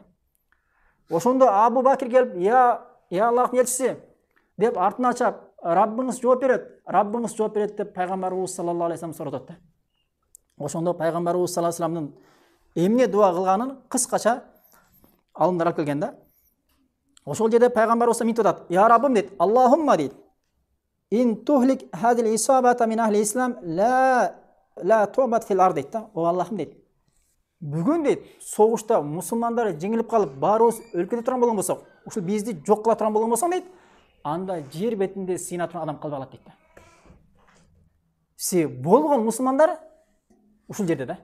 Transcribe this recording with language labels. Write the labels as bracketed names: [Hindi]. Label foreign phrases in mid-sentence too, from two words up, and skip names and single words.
[Kyrgyz] Ошондо Абу Бакир келип, "Я Аллахтын элчиси" деп артына чап, "Раббыңыз жооп берет" деп пайгамбарыбыз [Arabic] صلى الله عليه وسلم [Kyrgyz] суротот да. Ошондо пайгамбарыбыз [Arabic] صلى الله عليه وسلم [Kyrgyz] эмне дуа кылганын кыскача алымдар алып келген да. Ошол жерде пайгамбарыбыз мынтип атат: "Я Раббым" дейт, "Аллахумма" дейт, [Arabic] "إن تهلك هذه العصابة من أهل الإسلام لا تعبد في الأرض" [Kyrgyz] дейт да. "О Аллахым" дейт, "Бүгүн" дейт, "согушта мусулмандар жеңилип калып, баарыбыз өлкөдө турган болгон болсок, ушул бизди жок кыла турган болгон болсоң" дейт, "анда жер бетинде сыйына турган адам калбай калат" дейт да. Себеби болгон мусулмандар ушул жерде да.